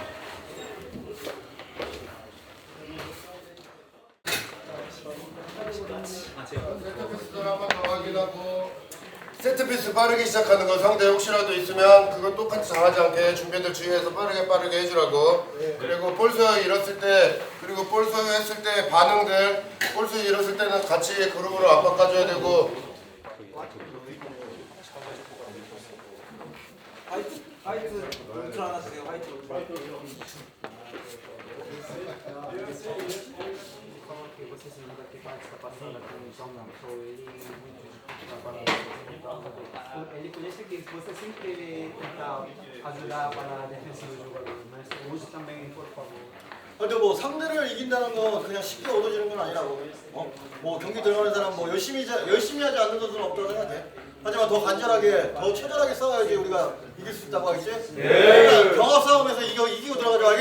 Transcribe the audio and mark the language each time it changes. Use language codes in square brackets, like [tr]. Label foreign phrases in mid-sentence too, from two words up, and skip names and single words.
[ko] 한번 더 확인하고 세트피스 빠르게 시작하는 거 상대 혹시라도 있으면 그거 똑같이 당하지 않게 준비들 주의해서 빠르게 해주라고. 그리고 볼 소유 잃었을 때 그리고 볼 소유했을 때 반응들 볼 소유 잃었을 때는 같이 그룹으로 압박 가줘야 되고. 화이트 울트라 하나 주세요. 화이트. [pt] Ele conhece que você sempre tenta ajudar para a defesa do jogador, mas hoje também, por favor. [ko] 근데 뭐 상대를 이긴다는 건 그냥 쉽게 얻어지는 건 아니라고. 뭐 경기 들어가는 사람 뭐 열심히 하지 않는 선수는 없다고 생각해. 하지만 더 간절하게, 더 처절하게 싸워야지 우리가 이길 수 있다고 하겠지? 네. 일단 경합 싸움에서 이기고 들어가자, 알겠지?